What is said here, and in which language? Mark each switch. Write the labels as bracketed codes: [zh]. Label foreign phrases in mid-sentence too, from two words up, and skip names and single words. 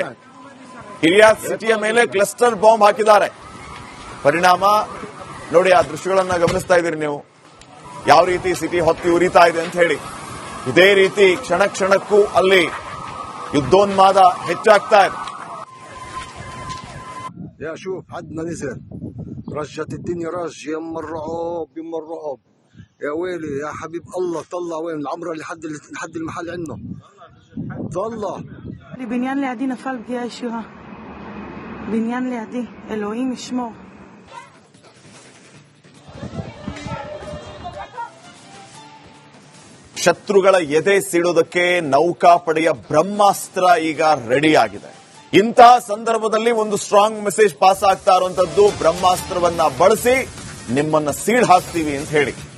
[kn] ಕಿರಿಯಾತ್ ಸಿಟಿಯ ಮೇಲೆ [en] cluster bomb [kn] ಹಾಕಿದ್ದಾರೆ. ಪರಿಣಾಮ ನೋಡಿ, ಆ ದೃಶ್ಯಗಳನ್ನ ಗಮನಿಸ್ತಾ ಇದ್ದೀರಿ ನೀವು, ಯಾವ ರೀತಿ ಸಿಟಿ ಹೊತ್ತಿ ಉರಿತಾ ಇದೆ ಅಂತ ಹೇಳಿ. ಇದೇ ರೀತಿ ಕ್ಷಣ ಕ್ಷಣಕ್ಕೂ ಅಲ್ಲಿ ಯುದ್ಧೋನ್ಮಾದ ಹೆಚ್ಚಾಗ್ತಾ ಇದೆ. [ar] يا شوف حدنا نزل رجت الدنيا رج يم الرعب يم الرعب يا ويلي يا حبيب الله. طلع وين العمره لحد المحل عنده طلع [he] בניין לידי נפל פגיעה ישירה. בניין לידי, אלוהים ישמור. [kn] ಶತ್ರುಗಳ ಎದೆ ಸಿಡುವುದಕ್ಕೆ ನೌಕಾಪಡೆಯ ಬ್ರಹ್ಮಾಸ್ತ್ರ ಈಗ ರೆಡಿ ಆಗಿದೆ. ಇಂತಹ ಸಂದರ್ಭದಲ್ಲಿ ಒಂದು [en] strong message pass [kn] ಆಗ್ತಾ ಇರುವಂತದ್ದು, ಬ್ರಹ್ಮಾಸ್ತ್ರವನ್ನ ಬಳಸಿ ನಿಮ್ಮನ್ನ ಸೀಳ್ ಹಾಕ್ತೀವಿ ಅಂತ ಹೇಳಿ.